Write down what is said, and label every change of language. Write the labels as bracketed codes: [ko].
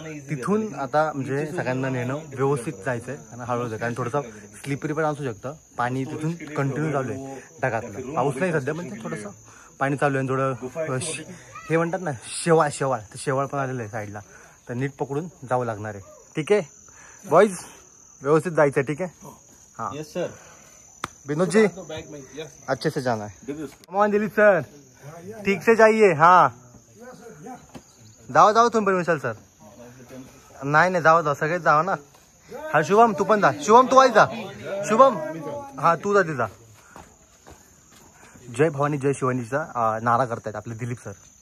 [mr] तिथून आता म्हणजे सगळ्यांना नेणं व्यवस्थित जायचंय आणि हळूहळू, कारण थोडंसं स्लिपरी पण असू शकतं. पाणी तिथून कंटिन्यू चालू आहे ढगातलं. पाऊस नाही सध्या, पण थोडंसं पाणी चालू आहे. थोडं हे म्हणतात ना शेवाळ, तर शेवाळ पण आलेलं आहे साईडला. तर नीट पकडून जावं लागणार आहे. ठीक आहे बॉईज, व्यवस्थित जायचं आहे. ठीक आहे. हाँ [en] Yes sir. [hi] विनोद जी अच्छे से जाना है. कमान दिलीप सर, ठीक से जाइए. हाँ जाओ [mr] तुम्ही पण विशाल सर. नाही जाओ सगळेच जावा ना. हा शुभम तू पण जा. शुभम तू आई जा. शुभम हा तू जा तिचा. जय भवानी जय शिवानीचा नारा करतायत आपले दिलीप सर.